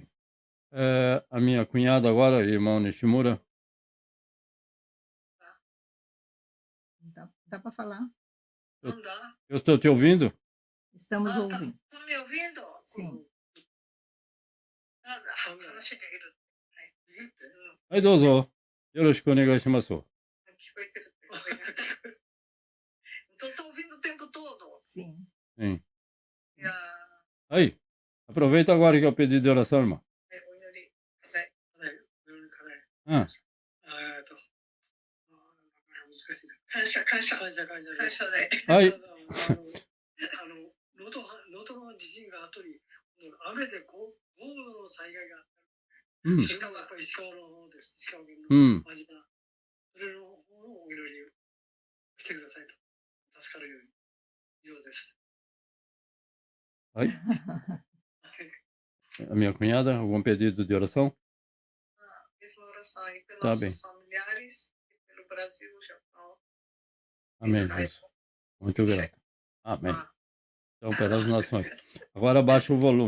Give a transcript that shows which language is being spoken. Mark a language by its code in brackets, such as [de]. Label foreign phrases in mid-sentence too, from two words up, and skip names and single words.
[pt] A minha cunhada agora, irmão Nishimura. Dá para falar? Não dá. Eu estou te ouvindo? Estamos ouvindo. Tá me ouvindo? Sim. Aí, dozo. [ja] よろしくお願いします. [pt] Então tá ouvindo o tempo todo? Sim. Sim. Ah, Aí, aproveita agora que é o pedido de oração, irmão. Ah, [ja] 感謝で。はい。能登の地震が後に、雨で豪雨の災害があった。うん。しかもやっぱり石川の方です。石川県のうん。真島。それの方のお祈りをしてくださいと。助かるようです。 [pt] Aí. A minha cunhada, algum pedido de oração? Mesma oração aí pelos Tá nossos bem. familiares, pelo Brasil, Japão. Amém, Deus. Muito grato. Amém. Então, pelas nações. Agora abaixa o volume.